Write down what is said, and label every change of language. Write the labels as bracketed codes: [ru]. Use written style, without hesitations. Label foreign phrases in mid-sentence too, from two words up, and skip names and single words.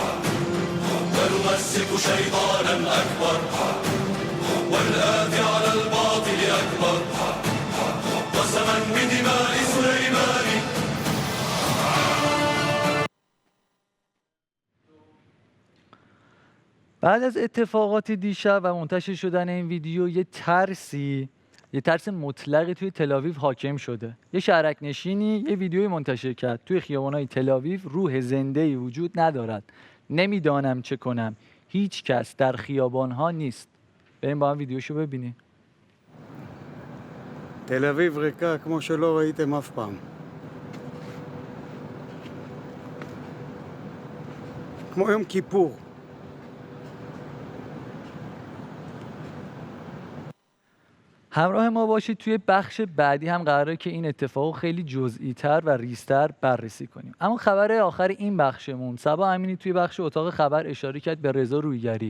[ar] ونمسك شيطانا أكبر والآتي على الباطل أكبر قسما بدماء سليمان. [fa] بعد از اتفاقات دیشب و منتشر شدن این ویدیو یه ترس مطلقی توی تل‌آویو حاکم شده. یه شهرک نشینی یه ویدیوی منتشر کرد توی خیابان‌های تل‌آویو: روح زنده‌ای وجود ندارد، نمیدانم چه کنم، هیچ کس در خیابان‌ها نیست. بریم با هم ویدیوشو ببینیم. [he] תל אביב ריקה כמו שלא ראיתם אף פעם. כמו יום כיפור. [fa] همراه ما باشید. توی بخش بعدی هم قراره که این اتفاق خیلی جزئی تر و ریزتر بررسی کنیم. اما خبر آخر این بخشمون، صبا امینی توی بخش اتاق خبر اشاره کرد به رضا رویگری.